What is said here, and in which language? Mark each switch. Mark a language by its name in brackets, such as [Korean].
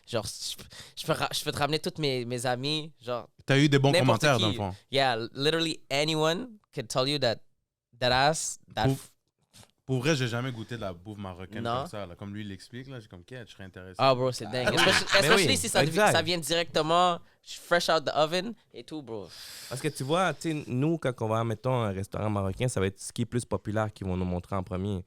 [French] Genre, je peux te ramener toutes mes amis, genre, T'as eu des bons N'importe commentaires, qui. dans le fond. [English] yeah, literally anyone could tell you that Deadass, [French] Pour vrai, j'ai jamais goûté de la bouffe marocaine Non. comme ça. Là. Comme lui l'explique, là, j'ai comme, je serais intéressé. Ah, bro, c'est dingue. Especially si ça vient directement [English] fresh out the oven [French] et tout, bro. Parce que tu vois, nous, quand on va, mettons, un restaurant marocain, ça va être ce qui est plus populaire qu'ils vont nous montrer en premier.